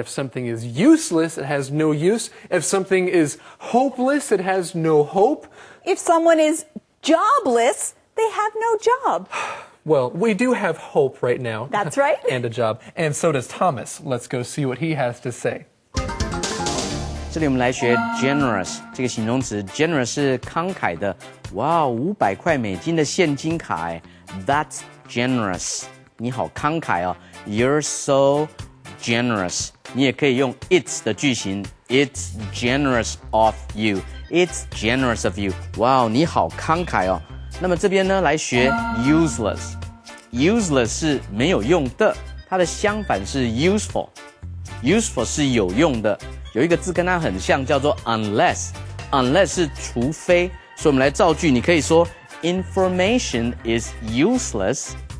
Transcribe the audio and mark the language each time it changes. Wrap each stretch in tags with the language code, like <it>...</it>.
<en>If something is useless, it has no use. If something is hopeless, it has no hope. If someone is jobless, they have no job. Well, we do have hope right now. That's right. And a job. And so does Thomas. Let's go see what he has to say.</en> <zh>这里我们来学 generous 这个形容词 ，generous 是慷慨的。哇，500块美金的现金卡哎 ，</zh> <en>That's generous。</en> <zh>你好慷慨哦 ，</zh> <en>You're so generous。</en> <zh>你也可以用 it's 的句型 ，</zh> <en>It's generous of you。 It's generous of you。</en> <zh>哇，你好慷慨哦。那么这边呢，来学 useless。useless 是没有用的，它的相反是 useful。useful 是有用的。有一个字跟它很像，叫做 unless。unless 是除非，所以我们来造句，你可以说</zh> <en>information is useless。</en>